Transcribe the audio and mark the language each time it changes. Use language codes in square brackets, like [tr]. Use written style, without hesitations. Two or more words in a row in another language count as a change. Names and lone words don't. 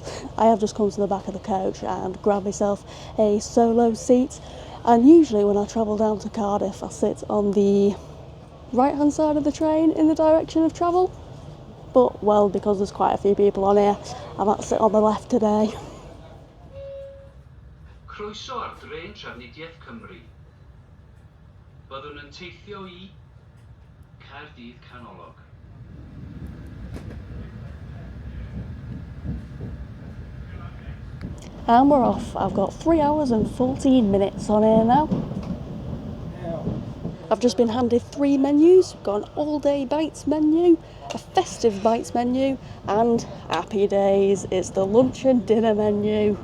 [en] I have just come to the back of the coach and grabbed myself a solo seat. And usually when I travel down to Cardiff, I sit on the right hand side of the train in the direction of travel. But well, because there's quite a few people on here, I might sit on the left today. [cy] Croeso ar drên trafnidiaeth Cymru. Byddwn yn teithio I Caerdydd Canolog. [en] And we're off. I've got 3 hours and 14 minutes on here now. I've just been handed 3 menus. We've got an all-day bites menu, a festive bites menu, and happy days, it's the lunch and dinner menu.